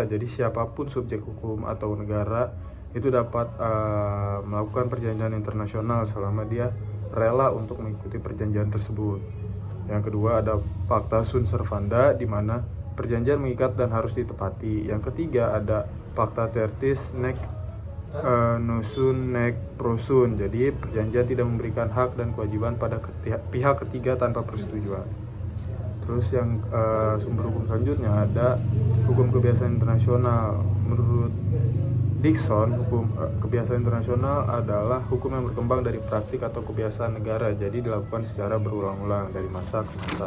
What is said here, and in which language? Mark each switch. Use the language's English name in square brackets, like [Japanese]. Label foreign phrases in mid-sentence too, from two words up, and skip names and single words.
[Indonesian] Jadi siapapun subjek hukum atau negara itu dapat melakukan perjanjian internasional selama dia rela untuk mengikuti perjanjian tersebut. Yang kedua ada [Latin] Pacta Sunt Servanda, [Indonesian] di mana perjanjian mengikat dan harus ditepati. Yang ketiga ada [Latin] Pacta Tertis nec nosun nec prosun, [Indonesian] jadi perjanjian tidak memberikan hak dan kewajiban pada pihak ketiga tanpa persetujuan. Terus yang sumber hukum selanjutnya ada hukum kebiasaan internasional. Menurut Dixon, hukum kebiasaan internasional adalah hukum yang berkembang dari praktik atau kebiasaan negara, jadi dilakukan secara berulang-ulang dari masa ke masa.